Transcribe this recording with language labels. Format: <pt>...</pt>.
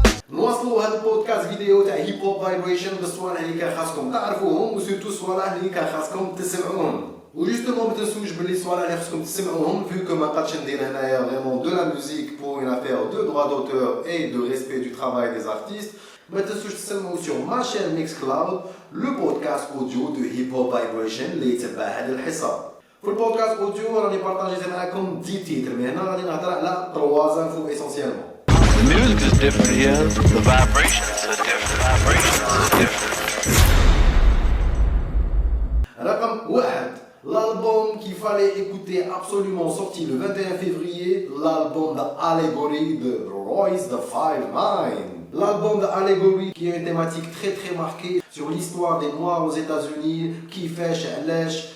<ar>نواصلوا هذا البودكاست فيديو تاع هيب هوب فايبريشن بالصوالح اللي كان خاصكم تعرفوهم وسيرتو الصوالح اللي كان خاصكم تسمعوهم. وجوستومون ما تنسوش باللي الصوالح اللي خاصكم تسمعوهم</ar> <fr>vu que</fr> <ar>ما قادش ندير هنايا</ar> <fr>vraiment de la musique pour une affaire de droit d'auteur et de respect du travail des artistes.</fr> <ar>ما تنسوش تسمعوا</ar> <fr>sur ma chaîne Mixcloud le podcast audio de Hip Hop Vibration</fr> <ar>اللي يتبع هذه الحصه. في البودكاست اوديو راني بارطاجيت معكم 10 تيتر, مي هنا غادي نهضر على 3 انفو اسونسيالمون.</ar> <en>The music is different here. The vibrations are different. Vibrations are different.</en> <ar>رقم 1,</ar> <fr>l'album qu'il fallait écouter absolument, sorti le 21 février, l'album d'Allegory de Royce the 5'9". L'album d'Allegory qui a une thématique très très marquée sur l'histoire des Noirs aux États-Unis, qui fait Lèche.</fr>